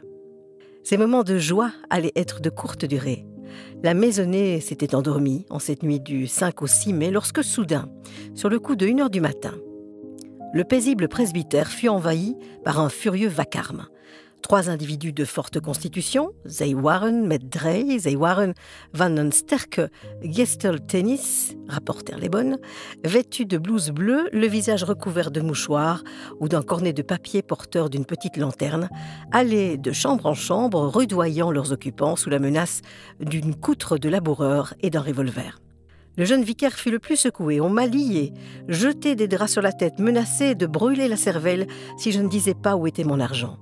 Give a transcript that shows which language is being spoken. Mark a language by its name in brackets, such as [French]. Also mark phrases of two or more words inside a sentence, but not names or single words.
[French] Ces moments de joie allaient être de courte durée. La maisonnée s'était endormie en cette nuit du 5 au 6 mai lorsque soudain, sur le coup de 1h du matin, le paisible presbytère fut envahi par un furieux vacarme. 3 individus de forte constitution, [Dutch] zij waren met 3, zij waren van een sterke gesteltenis, [French] rapportèrent les bonnes, vêtus de blouses bleues, le visage recouvert de mouchoirs ou d'un cornet de papier porteur d'une petite lanterne, allaient de chambre en chambre, rudoyant leurs occupants sous la menace d'une coutre de laboureur et d'un revolver. Le jeune vicaire fut le plus secoué. On m'a lié, jeté des draps sur la tête, menacé de brûler la cervelle si je ne disais pas où était mon argent.